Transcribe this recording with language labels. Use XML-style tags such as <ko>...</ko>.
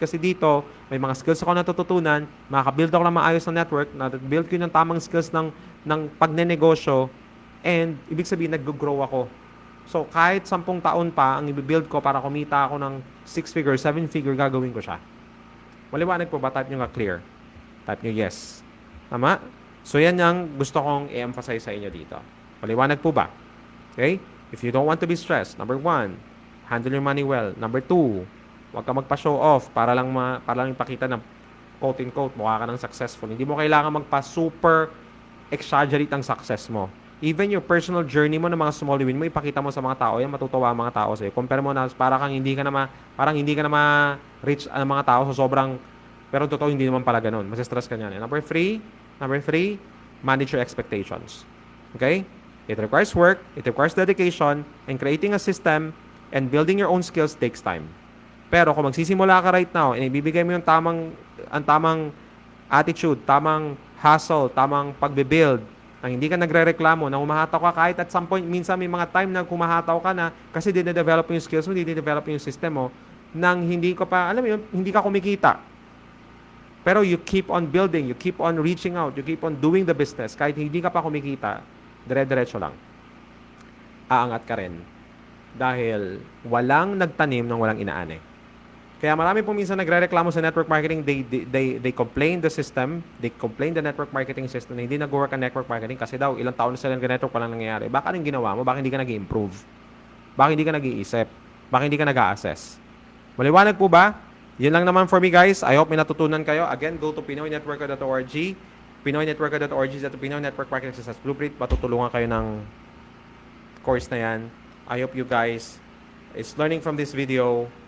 <tl>Kasi dito, may mga skills ako natututunan, makaka-build ako ng maayos na network, na-build ko yung tamang skills ng pagnenegosyo, and ibig sabihin, nag-grow ako. So, kahit 10 taon pa, ang i-build ko para kumita ako ng 6-figure, 7-figure, gagawin ko siya. Maliwanag po ba? Type nyo nga clear. Type nyo yes. Tama? So, yan ang gusto kong i-emphasize sa inyo dito. Maliwanag po ba?</tl> <en>Okay? If you don't want to be stressed, number 1, handle your money well. Number 2,</en> <tl>Huwag ka magpa-show off para lang ipakita na quote in quote mukha ka ng successful. Hindi mo kailangan magpa-super exaggerate ang success mo.</tl> <en>Even your personal journey</en> <tl>mo ng mga small win mo, ipakita mo sa mga tao, yan matutuwa ang mga tao sa'yo. Compare mo na parang hindi ka na ma-reach ang mga tao so sobrang, pero totoo hindi naman pala ganun. Masistress ka niyan.</tl> <en>Number three, manage your expectations. Okay? It requires work, it requires dedication, and creating a system and building your own skills takes time.</en> <tl>Pero kung magsisimula ka</tl> <en>right now</en> <tl>and ibibigay mo yung ang tamang attitude, tamang hustle, tamang pagbe-build, nang hindi ka nagre-reklamo, nang humahataw ka kahit</tl> <en>at some point,</en> <tl>minsan may mga time na humahataw ka na kasi dine-develop yung skills mo, dine-develop yung system mo, nang hindi ko pa, alam mo yun, hindi ka kumikita.</tl> <en>Pero you keep on building, you keep on reaching out, you keep on doing the business,</en> <tl>kahit hindi ka pa kumikita, dire-diretso lang. Aangat ka rin. Dahil walang nagtanim ng walang inaani. Kaya marami pong minsan nagre-reklamo sa network marketing,</tl> <en>they complain the system, they complain the network marketing system</en> <tl>na hindi nag-work ang network marketing kasi daw ilang taon na sila nag-network walang nangyayari. Baka anong ginawa mo? Baka hindi ka nag-improve? Baka hindi ka nag-iisip? Baka hindi ka nag-a-assess? Maliwanag po ba? Yun lang naman</tl> <en>for me guys. I hope</en> <tl>may natutunan kayo.</tl> <en>Again, go to pinoynetworker.org, pinoynetworker.org, Pinoy Network Marketing Success Blueprint.</en> <tl>Matutulungan kayo ng course na yan.</tl> <en>I hope you guys is learning from this video.</en>